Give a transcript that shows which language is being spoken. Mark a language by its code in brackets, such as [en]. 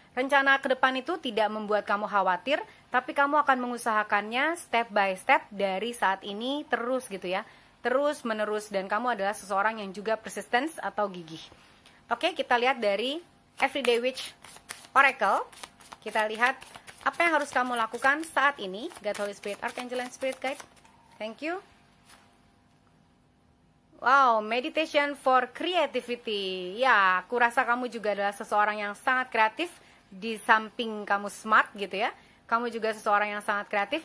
[id] Rencana ke depan itu tidak membuat kamu khawatir, tapi kamu akan mengusahakannya [en] step by step [id] dari saat ini terus gitu ya. Terus menerus, dan kamu adalah seseorang yang juga persistence atau gigih. Oke, kita lihat dari Everyday Witch Oracle. Kita lihat apa yang harus kamu lakukan saat ini. [en] God, Holy Spirit, Archangel, and Spirit Guide. Thank you. Wow, meditation for creativity. [id] Ya, aku rasa kamu juga adalah seseorang yang sangat kreatif. Di samping kamu smart gitu ya, kamu juga seseorang yang sangat kreatif.